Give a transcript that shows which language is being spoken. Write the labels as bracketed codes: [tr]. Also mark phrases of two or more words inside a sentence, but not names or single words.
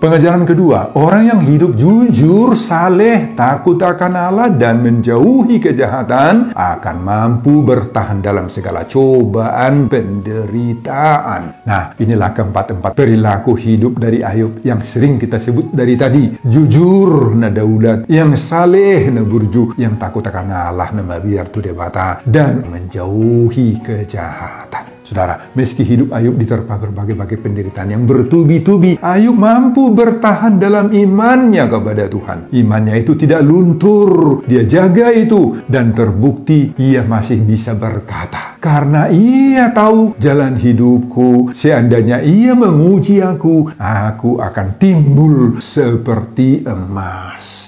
[id] Pengajaran kedua, orang yang hidup jujur, saleh, takut akan Allah, dan menjauhi kejahatan akan mampu bertahan dalam segala cobaan, penderitaan. Nah, inilah keempat perilaku hidup dari Ayub yang sering kita sebut dari tadi. Jujur, [bbc] na daulat, [id] yang saleh, [bbc] na burju, [id] yang takut akan Allah, [bbc] na mabiar tu debata, [id] dan menjauhi kejahatan. Saudara, meski hidup Ayub diterpa berbagai-bagai penderitaan yang bertubi-tubi, Ayub mampu bertahan dalam imannya kepada Tuhan. Imannya itu tidak luntur, dia jaga itu, dan terbukti ia masih bisa berkata, karena ia tahu jalan hidupku, seandainya ia menguji aku akan timbul seperti emas.